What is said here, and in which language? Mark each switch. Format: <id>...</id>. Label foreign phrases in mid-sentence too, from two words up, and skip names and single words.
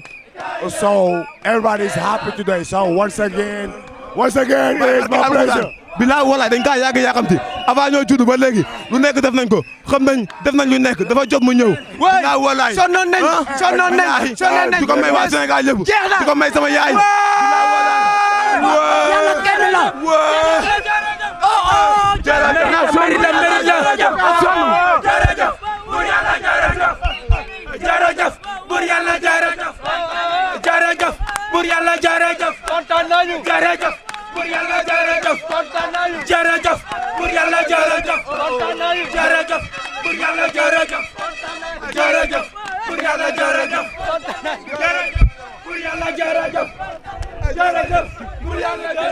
<en>So everybody's happy today. So once again, it's my pleasure.</en> <wo>Bilaa walaay dañ kaa yàgg yàkkamti avant ñoo judd ba léegi lu nekk def nañ ko xam nañ def nañ lu nekk dafa jot mu ñëw. bilaa walaay sonnoon nañ di ko may waa Sénégal yëpp di ko may sama yaay. bilaa walaay. yàlla kenn la. Bur Yàlla jërëjëf kontaan nañu jërëjëf Bur Yàlla jërëjëf kontaan nañu jërëjëf Bur Yàlla jërëjëf kontaan nañu jërëjëf Bur Yàlla jërëjëf jërëjëf Bur Yàlla jërëjëf jërëjëf Bur Yàlla jërëjëf jërëjëf Bur Yàlla</wo>